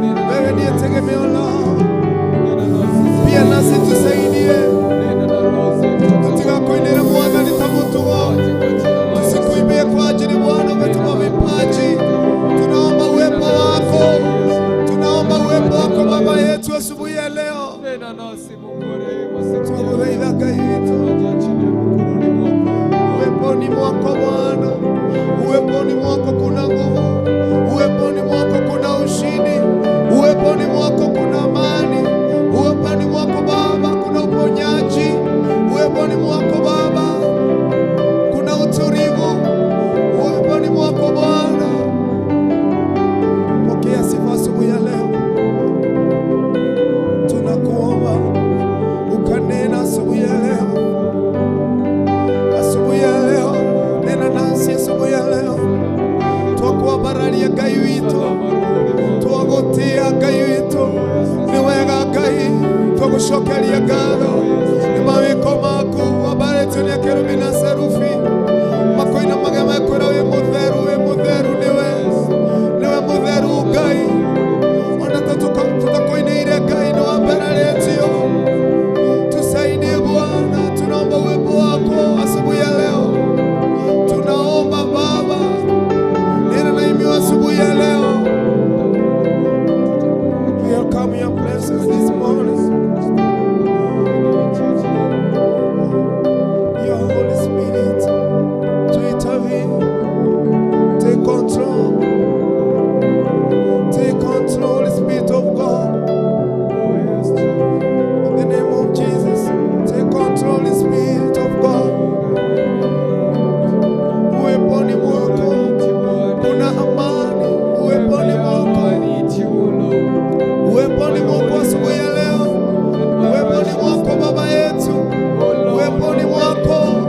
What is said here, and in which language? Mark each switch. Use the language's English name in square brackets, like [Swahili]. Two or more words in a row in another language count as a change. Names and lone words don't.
[Swahili] Wewe ndiye tegemeo lao. Pia nasi tusaidie. Katika kuendelea Bwana nitamutua. Tusikuibie kwa ajili Bwana umetuma vipaji. Tunaomba uwepo wako. Tunaomba uwepo wako Baba yetu asubuhi ya leo. [Kikuyu] Twakuthaitha Ngai witũ. [Swahili] Uweponi mwako Bwana. Uweponi mwako kuna nguvu. Uweponi mwako kuna ushindi. Uweponi mwako kuna amani. Uweponi mwako Baba kuna uponyaji. Uweponi mwako Baba kuna utulivu. Uweponi mwako Bwana. Pokea sifa asubuhi ya leo. Tunakuomba ukanena asubuhi ya leo. Asubuhi ya leo, nena nasi asubuhi ya leo. [Kikuyu] Twakuabararia Ngai witũ. Twagutia Ngai witũ. Nĩ wega Ngai, twagucokeria ngatho. Nĩ mawĩko maku, wambarĩtio nĩ akerubi na serufi. Makoinamage mekwĩra wĩ mũtheru, wĩ mũtheru nĩwe. Nĩwe mũtheru Ngai. Ona tũtuka-, tũtakoinĩire Ngai, nĩ wambararĩtio. [Swahili] Tusaidie Bwana, tunaomba uwepo wako asubuhi ya leo. Tunaomba Baba, nena na imiwa asubuhi ya leo. [English] We welcome your presence this morning. Your Holy Spirit, to intervene. Take control. Take control, Spirit of God. In the name of Jesus, take control, Spirit of God. [Swahili] Uweponi mwako kuna amani. Uweponi mwako. Uweponi mwako asubuhi ya leo. Uweponi mwako Baba yetu. Uweponi mwako.